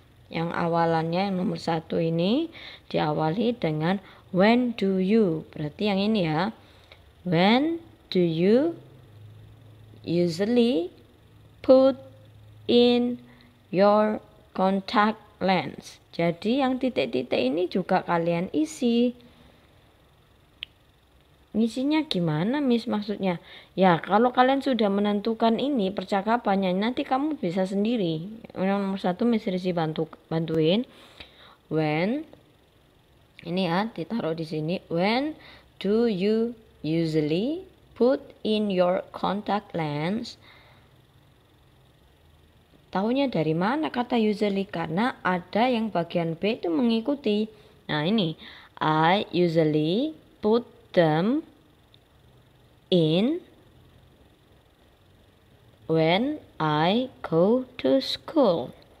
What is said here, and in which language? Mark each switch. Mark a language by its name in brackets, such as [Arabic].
[Indonesian] Yang awalannya yang nomor 1 ini diawali dengan [English] when do you. [Indonesian] Berarti yang ini ya. [English] When do you usually put in your contact lens? [Indonesian] Jadi yang titik-titik ini juga kalian isi. Ngisinya gimana, Miss, maksudnya? Ya, kalau kalian sudah menentukan ini percakapannya, nanti kamu bisa sendiri. Yang nomor 1 Miss Rizi bantuin. When, ini ya, ditaruh di sini. [English] When do you usually put in your contact lens? [Indonesian] Tahunya dari mana kata usually? Karena ada yang bagian B itu mengikuti. Nah ini, [English] I usually put them in when I go to school.